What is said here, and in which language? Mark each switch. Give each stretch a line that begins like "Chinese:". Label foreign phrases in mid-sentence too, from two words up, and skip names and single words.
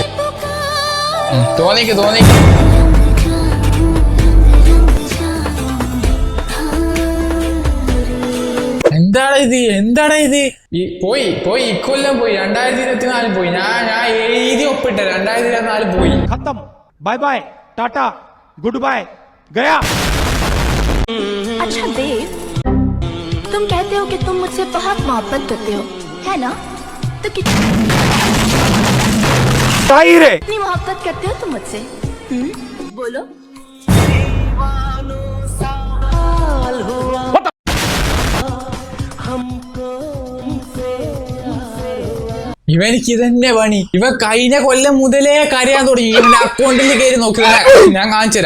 Malayalam: തോന്നിക്ക് എന്താണ് ഇത് പോയി ഇക്കൊല്ലം പോയി. 2024 പോയി. ഞാൻ എഴുതി ഒപ്പിട്ട 2024 പോയി.
English: bye bye tata good bye गया.
Hindi: अच्छा देव, तुम कहते हो कि तुम मुझसे बहुत मोहब्बत करते हो, है ना? तो कितनी मोहब्बत करते हो तुम मुझसे? बोलो.
Malayalam: ഇവനിക്ക് ഇതന്നെ പണി. ഇവ കഴിഞ്ഞ കൊല്ലം മുതലേ കരയാൻ തുടങ്ങി. ഇവന്റെ അക്കൗണ്ടിൽ കയറി നോക്കിയ ഞാൻ കാണിച്ചുതരാം.